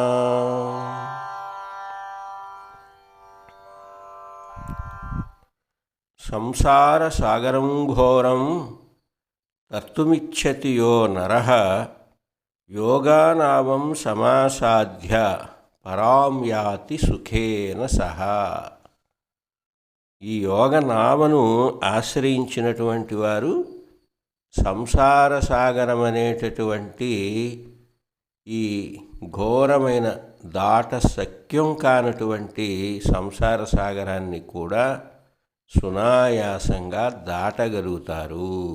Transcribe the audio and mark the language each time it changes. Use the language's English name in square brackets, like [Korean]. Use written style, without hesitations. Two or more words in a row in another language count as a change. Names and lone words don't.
[Sanskrit] संसारसागरं घोरं तर्तुमिच्छति यो नरः योगानामं समासाध्य పరాం యాతి సుఖేన సహా। [Telugu] ఈ యోగనామను ఆశ్రయించినటువంటి వారు సంసార సాగరం అనేటటువంటి ఈ ఘోరమైన దాట శక్యం కానటువంటి సంసార సాగరాన్ని కూడా సునాయాసంగా దాటగలుగుతారు।